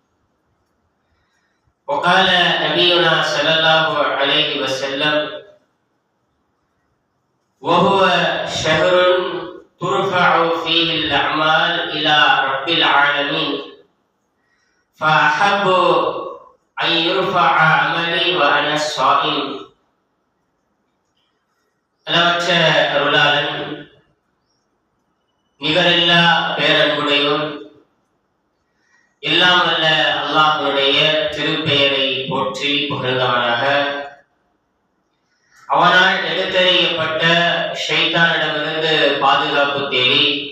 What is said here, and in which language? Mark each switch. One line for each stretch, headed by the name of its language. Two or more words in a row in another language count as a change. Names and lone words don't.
Arabic: وقال نبينا صلى الله عليه وسلم: وهو شهر ترفع فيه الأعمال إلى رب العالمين فأحب أن يرفع عملي وأنا صائم.
Tamil: அளவற்ற அருளாளன் நிகரில்லா பேரன்புடையோன் எல்லாம் அல்ல அல்லாஹ்வுடைய திருப்பெயரை போற்றி புகழ்ந்தவனாக, அவனால் எடுத்தறியப்பட்ட ஷைத்தானிடமிருந்து பாதுகாப்பு தேடி